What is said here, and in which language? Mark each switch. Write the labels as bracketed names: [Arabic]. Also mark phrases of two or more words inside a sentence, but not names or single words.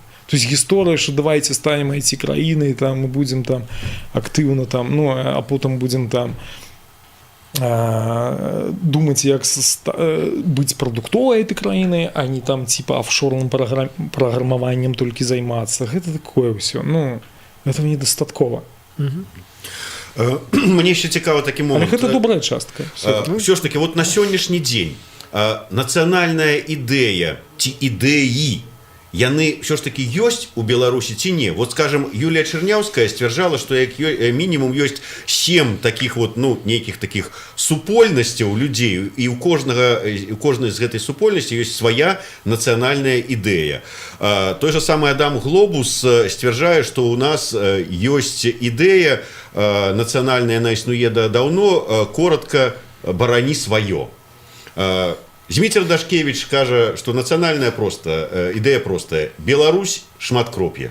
[Russian] То есть [Belarusian] гісторыя, што [Russian] давайте станем [Belarusian] IT-краінай, там мы будзем там актыўна там, ну, а потым будзем там думаць, як быць прадуктовай этой краіны, а не там [Russian] типа офшорным [Belarusian] праграмаваннем толькі займацца. Гэта такое ўсё, ну, этого недастаткова. [Ukrainian] Мне ще цікаво такий [Belarusian] Але [Ukrainian] момент. [Belarusian] гэта добрая частка. [Ukrainian] Все ж таки, от на сьогоднішній день [Belarusian] нацыянальная ідэя ці ідэі, яны [Ukrainian] все ж таки [Belarusian] ёсць у Беларусі ці не? [Russian] Вот, скажем, [Belarusian] Юлія Чэрняўская сцвярджала, што як мінімум ёсць 7 таких вот, ну, нейкіх таких супольнасцяў людзей, і у кожнай з гэтай супольнасці ёсць свая нацыянальная ідэя. [Russian] Той же самый [Belarusian] Адам Глобус сцвярджае, што у нас ёсць ідэя нацыянальная, яна існуе даўно, коротка «барані сваё». Зміцер Дашкевич кажа, што нацыянальная ідэя простая. Беларусь шматкроп'е.